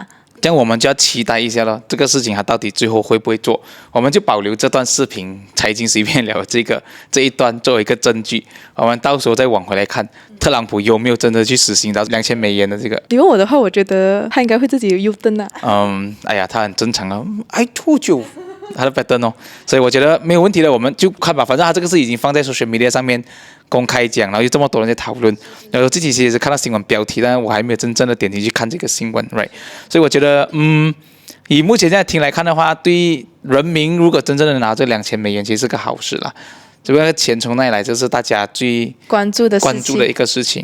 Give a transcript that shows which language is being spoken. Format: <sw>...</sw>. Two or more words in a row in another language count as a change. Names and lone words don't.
<zh>這樣我們就要期待一下了，這個事情他到底最後會不會做？我們就保留這段視頻財經隨便聊這一段作為一個證據，我們到時候再往回來看特朗普有沒有真的去實行到$2000的這個。你問我的話，我覺得他應該會自己有 U-turn 啊。哎呀，他很正常啊 ，</zh> <en>I told you。</en> <zh>他的 pattern 哦，所以我覺得沒有問題的，我們就看吧。反正他這個是已經放在</zh> <en>social media</en> <zh>上面公開講，然後有這麼多人在討論。然後自己其實也是看到新聞標題，但是我還沒有真正的點進去看這個新聞 ，right？所以我覺得，以目前現在聽來看的話，對人民如果真正的拿這$2000，其實是個好事啦。這個錢從哪裡來，這是大家最關注的一個事情。</zh>